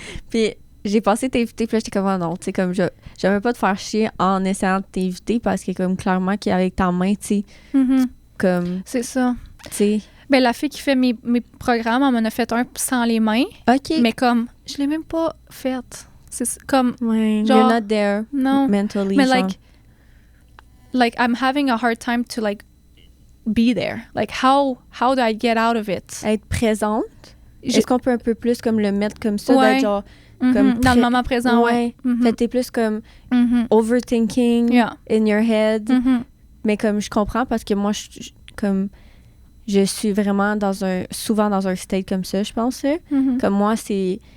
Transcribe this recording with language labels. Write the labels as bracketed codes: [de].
[fr] Puis j'ai pensé t'inviter, puis là, j'étais comme, oh non, tu sais, comme, j'aimerais pas te faire chier en essayant de t'inviter parce que, comme, clairement, qu'avec ta main, tu sais, comme... C'est ça. Tu sais... Ben, la fille qui fait mes programmes, elle m'en a fait un sans les mains. OK. Mais comme, je l'ai même pas faite. C'est comme... Ouais, genre, [en] you're not there [fr] non, [en] mentally, [fr] mais genre. [en] like, I'm having a hard time to, like, be there. Like, how do I get out of it? [fr] Être présente? Est-ce qu'on peut un peu plus, comme, le mettre comme ça, d'être genre... Comme dans le moment présent, ouais. Fait t'es plus comme [en] overthinking in your head. [fr] Mais comme je comprends parce que moi, je suis vraiment souvent dans un state comme ça, je pense. Comme moi, c'est...